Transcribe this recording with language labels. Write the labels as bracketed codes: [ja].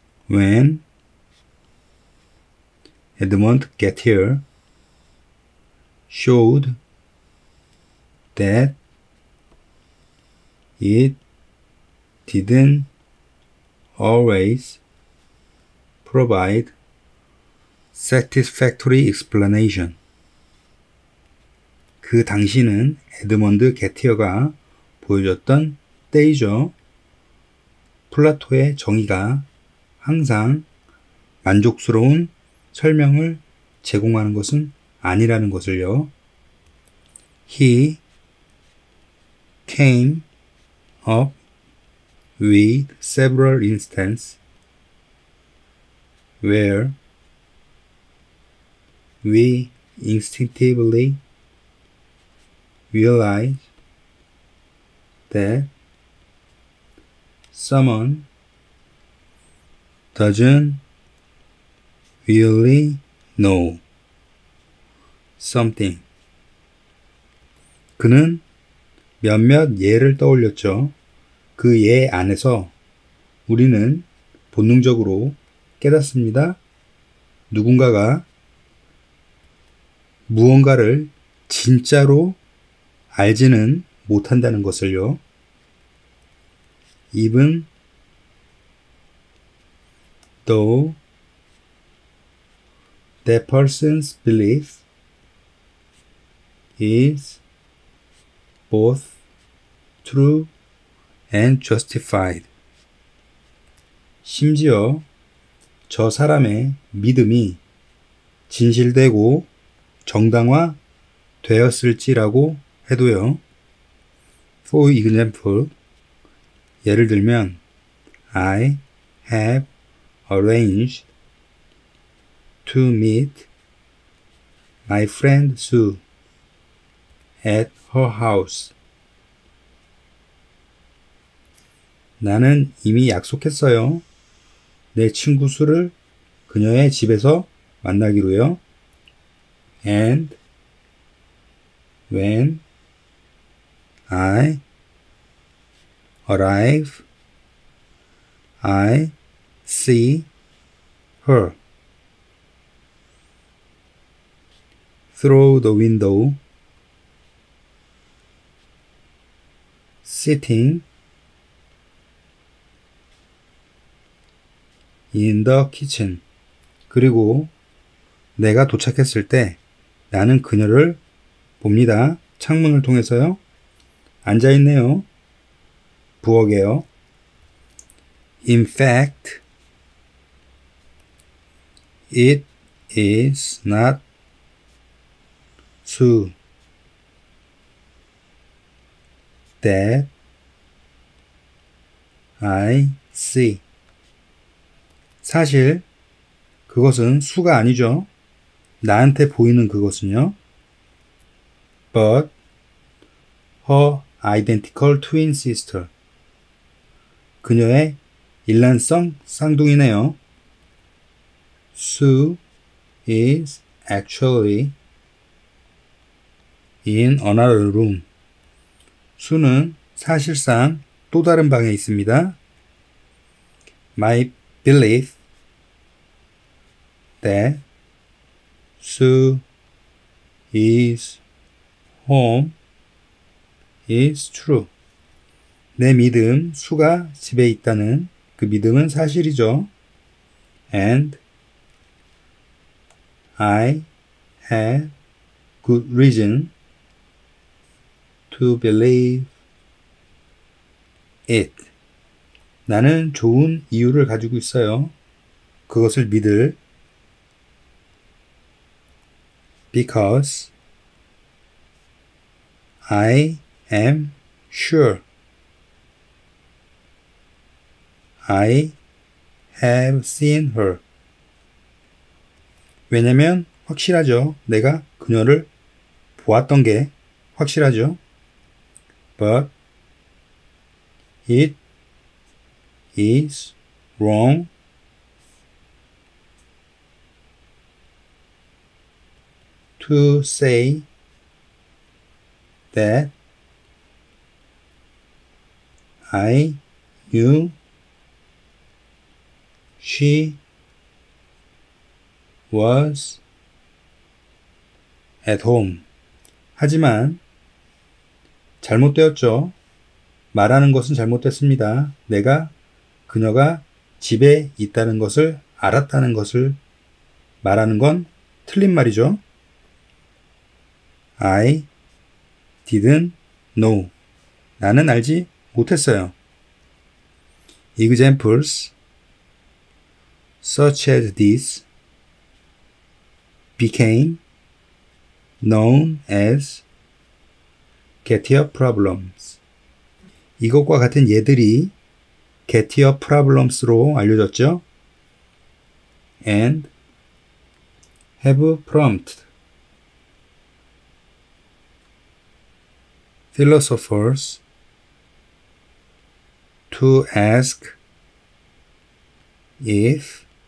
[en] When Edmund Gettier showed that it didn't always provide satisfactory explanation. [ko] 그 당시는 에드먼드 게티어가 보여줬던 때이죠. 플라토의 정의가 항상 만족스러운 설명을 제공하는 것은 아니라는 것을요. [en] He came up with several instances where we instinctively realize that someone doesn't really know something. [ko] 그는 몇몇 예를 떠올렸죠. 그 예 안에서 우리는 본능적으로 깨닫습니다. 누군가가 무언가를 진짜로 알지는 못한다는 것을요. [en] Even though that person's belief is both true and justified. [ko] 심지어 저 사람의 믿음이 진실되고 정당화 되었을지라고 해도요. [en] For example, [ko] 예를 들면 [en] I have arranged to meet my friend Sue at her house. [ko] 나는 이미 약속했어요. 내 친구 수를 그녀의 집에서 만나기로요. [en] And when I arrive, I see her through the window, sitting in the kitchen. [ko] 그리고 내가 도착했을 때 나는 그녀를 봅니다. 창문을 통해서요. 앉아있네요. 부엌에요. [en] In fact, it is not Sue that I see. [ko] 사실 그것은 수가 아니죠. 나한테 보이는 그것은요. [en] But her identical twin sister. [ko] 그녀의 일란성 쌍둥이네요. [en] Sue is actually in another room. [ko] 수는 사실상 또 다른 방에 있습니다. [en] My belief that Sue is home is true. [ko] 내 믿음, 수가 집에 있다는 그 믿음은 사실이죠. [en] And I have good reason to believe it. [ko] 나는 좋은 이유를 가지고 있어요. 그것을 믿을. [en] Because I am sure. I have seen her. [ko] 왜냐면 확실하죠. 내가 그녀를 보았던 게 확실하죠. [en] But it is wrong to say that I knew she was at home. [ko] 하지만 잘못되었죠. 말하는 것은 잘못됐습니다. 내가 그녀가 집에 있다는 것을 알았다는 것을 말하는 건 틀린 말이죠. [en] I didn't know. [ko] 나는 알지 못했어요. [en] Examples such as this became known as Gettier problems. [ko] 이것과 같은 예들이 Gettier problems로 알려졌죠. [en] and have prompted philosophers to ask if,